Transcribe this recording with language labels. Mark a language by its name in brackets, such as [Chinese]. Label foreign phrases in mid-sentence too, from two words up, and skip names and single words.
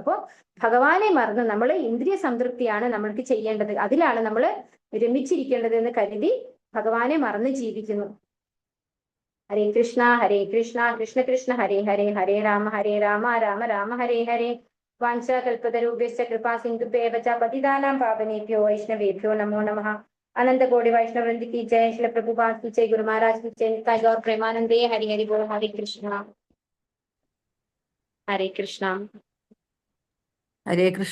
[Malayalam] അപ്പോൾ ഭഗവാനെ മറന്ന് നമ്മൾ ഇന്ദ്രിയ സംതൃപ്തിയാണ് നമ്മൾക്ക് ചെയ്യേണ്ടത്, അതിലാണ് നമ്മൾ രമിച്ചിരിക്കേണ്ടത് എന്ന് കരുതി ഭഗവാനെ മറന്ന് ജീവിക്കുന്നു. [Sanskrit] ഹരേ കൃഷ്ണ കൃഷ്ണ കൃഷ്ണ ഹരേ ഹരേ, ഹരേ രാമ രാമ രാമ ഹരേ ഹരേ. വാഞ്ചാകൽപതരൂപ്യശ്ച കൃപാ സിന്ധുഭ്യൈവ ച പതിതാനാം പാവനേഭ്യോ വൈഷ്ണവേഭ്യോ നമോ നമഃ. [Hindi] अनंत कोटि वैष्णव वृंद की जय, श्रील प्रभुपाद की जय, गुरु महाराज की जय, [Bangla] নিতাই গৌর প্রেমানন্দে। হরি হরি বোল। [Sanskrit] हरे कृष्ण हरे कृष्ण।